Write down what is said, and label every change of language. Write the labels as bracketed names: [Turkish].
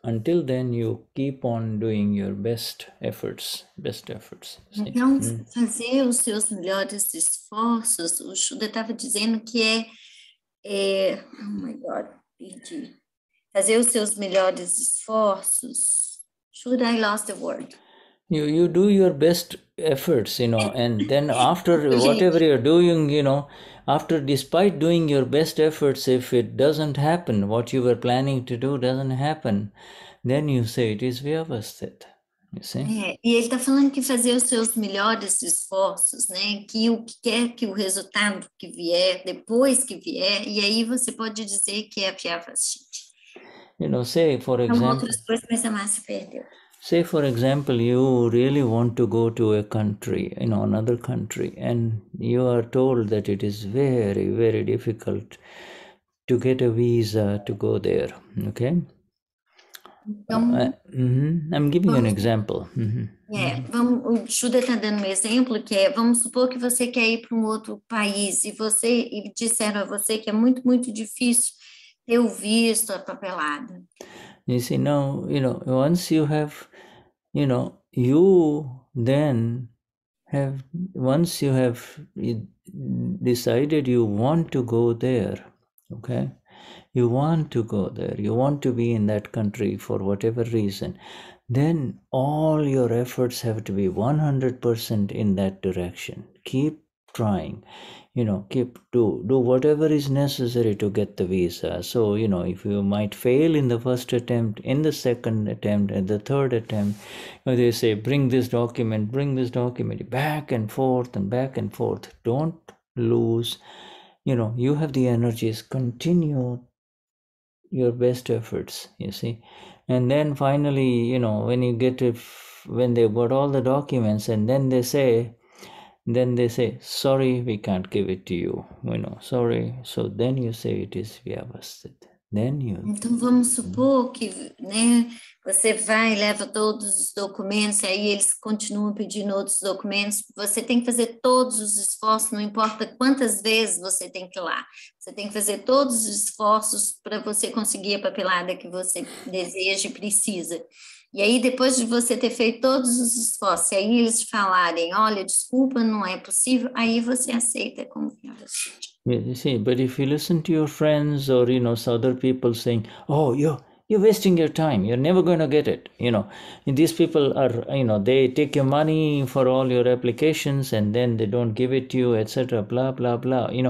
[English] Until then, you keep on doing your best efforts. [Portuguese] Então, fazer os seus melhores esforços, o Shuddha estava dizendo que [English] oh my God, [Portuguese] perdi. Fazer os seus melhores esforços. [English] Shuddha, I lost the word. You do your best efforts, and then after whatever you're doing, despite doing your best efforts, if it doesn't happen, what you were planning to do doesn't happen, then you say it is Vyavasthit. You see? [Portuguese] E ele está falando que fazer os seus melhores esforços, né? Que o que quer que o resultado que vier, depois que vier, e aí você pode dizer que é Vyavasthit. [English] Say for example. [Portuguese] Outras coisas, mas a Marcia perdeu. [English] Say, for example, you really want to go to a country, another country, and you are told that it is very, very difficult to get a visa to go there, okay? [Portuguese] Então, [English] I'm giving you an example. [Portuguese] O Shuddha está dando um exemplo que vamos supor que você quer ir para um outro país e disseram a você que é muito, muito difícil ter o visto, a papelada. [English] You see, now, once you have, you then have, once you have decided you want to go there, okay, you want to go there, you want to be in that country for whatever reason, then all your efforts have to be 100% in that direction. Keep trying, do whatever is necessary to get the visa. So if you might fail in the first attempt, in the second attempt, and the third attempt, they say bring this document, back and forth and back and forth. Don't lose, you have the energies, continue your best efforts, you see. And then finally, when you get it, when they've got all the documents, and then they say, sorry, we can't give it to you, sorry. So then you say it is Vyavasthit. Then you... [Portuguese] Então vamos supor que, né, você vai e leva todos os documentos, aí eles continuam pedindo outros documentos, você tem que fazer todos os esforços, não importa quantas vezes você tem que ir lá, você tem que fazer todos os esforços para você conseguir a papelada que você deseja e precisa. E aí, depois de você ter feito todos os esforços, e aí eles falarem, olha, desculpa, não é possível, aí você aceita como Vyavasthit. [English] You see, but if you listen to your friends or, other people saying, oh, you're wasting your time, you're never going to get it, and these people are, they take your money for all your applications and then they don't give it to you, etc., blah, blah, blah.